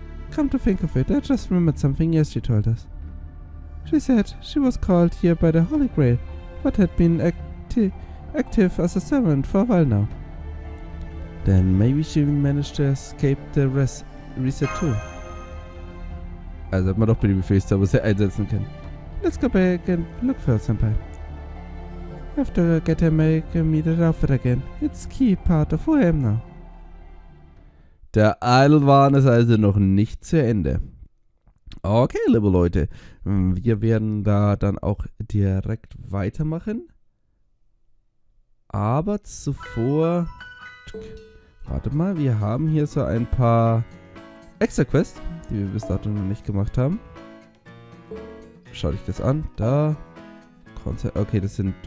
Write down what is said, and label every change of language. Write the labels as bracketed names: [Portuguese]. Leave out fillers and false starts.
[English] Come to think of it, I just remembered something else she told us. She said she was called here by the Holy Grail, but had been active as a servant for a while now. Then maybe she managed to escape the reset too. [German] Also hat man doch bei den Befehlstabs, was er einsetzen kann. [English] Let's go back and look for her, Senpai. I have to get her make me that outfit again. It's key part of who I am now. [German] Der Idle-Wahn ist also noch nicht zu Ende. Okay, liebe Leute. Wir werden da dann auch direkt weitermachen. Aber zuvor... Warte mal, wir haben hier so ein paar Extra-Quests, die wir bis dato noch nicht gemacht haben. Schau dich das an. Da. Okay, das sind...